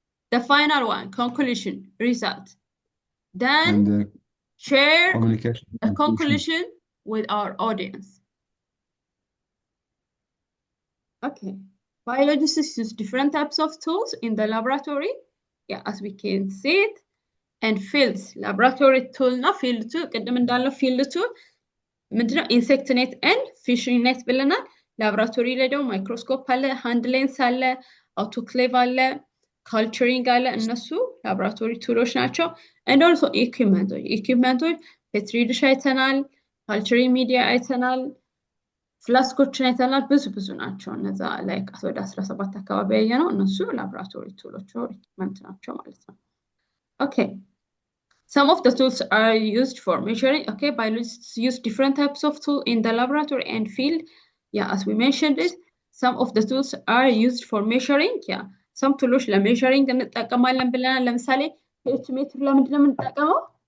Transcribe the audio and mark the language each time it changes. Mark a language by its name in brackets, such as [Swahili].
[English] The final one, conclusion, result. Then share the conclusion with our audience. Okay, biologists use different types of tools in the laboratory. Yeah, as we can see it. And fields, laboratory tool [Amharic] na field 2 ቅድም እንዳለው field 2 ምንድነው ኢንሴክት ኔት ኤንድ ፊሽንግ ኔት ብለናል። ላብራቶሪ ላይ ደግሞ ማይክሮስኮፕ አለ፣ ሃንድ ሌንስ አለ፣ አውቶክሌቭ አለ፣ ካልቸሪንግ አለ። እነሱ ላብራቶሪ ቱሎች ናቸው። and also ኢኩዊፕመንቶች ፔትሪ ዲሽ አይተናል፣ ካልቸሪንግ ሚዲያ አይተናል፣ ፍላስኮችን አይተናል። ብዙ ናቸው እነዛ ላይ ወደ 17 አካባቢ ያየነው እነሱ ላብራቶሪ ቱሎች ኢኩዊፕመንት ናቸው ማለት ነው። Okay. [English] Some of the tools are used for measuring. Okay, biologists use different types of tools in the laboratory and field. Yeah, as we mentioned it, some of the tools are used for measuring. [Amharic] Yeah, [English] some tools for measuring [Amharic] እንጠቀማለን ብለናል። ለምሳሌ pH meter ለምንድን ነው የምንጠቀመው?